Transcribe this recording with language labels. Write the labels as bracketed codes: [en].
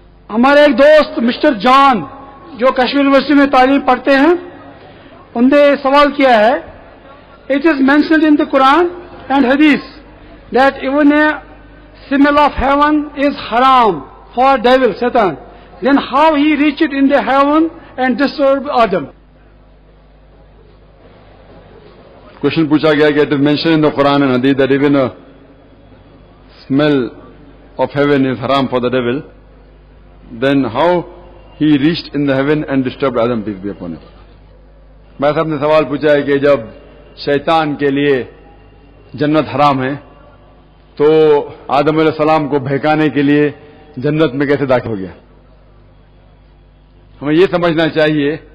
[ur] ہمارے ایک دوست مسٹر جان جو کشمیر یونیورسٹی میں تعلیم پڑھتے ہیں، انہوں نے سوال کیا ہے، [en] It is mentioned in the Quran and hadith that even a smell of heaven is haram for devil Satan, then how he reached in the heaven and disturbed Adam? Question [ur] پوچھا گیا کہ [en] it is mentioned in the Quran and Hadith that even a smell of heaven is haram for the devil, then how he reached in the heaven and disturbed Adam, peace be upon him. [ur] میں صاحب نے سوال پوچھا ہے کہ جب شیطان کے لیے جنت حرام ہے تو آدم علیہ السلام کو بہکانے کے لیے جنت میں کیسے داخل ہو گیا؟ ہمیں یہ سمجھنا چاہیے